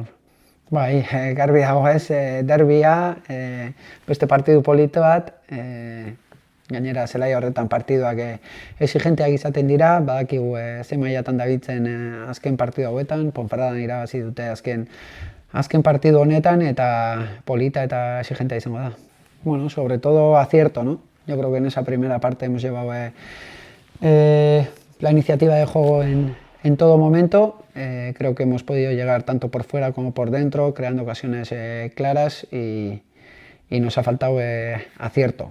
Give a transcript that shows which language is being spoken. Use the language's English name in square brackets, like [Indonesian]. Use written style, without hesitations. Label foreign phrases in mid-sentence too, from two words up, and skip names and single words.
[Basque] Bai, garbi dago ez, derbia, beste partidu polito bat, gainera zelaia horretan partiduak exigenteak izaten dira, badakigu ze mailatan dabiltzen azken partidu hauetan, Ponferradan irabazi dute azken partidu honetan eta polita eta exigentea izango da. [Spanish] Bueno, sobre todo acierto, ¿no? Yo creo que en esa primera parte hemos llevado la iniciativa de juego en todo momento. Creo que hemos podido llegar tanto por fuera como por dentro, creando ocasiones claras y nos ha faltado acierto.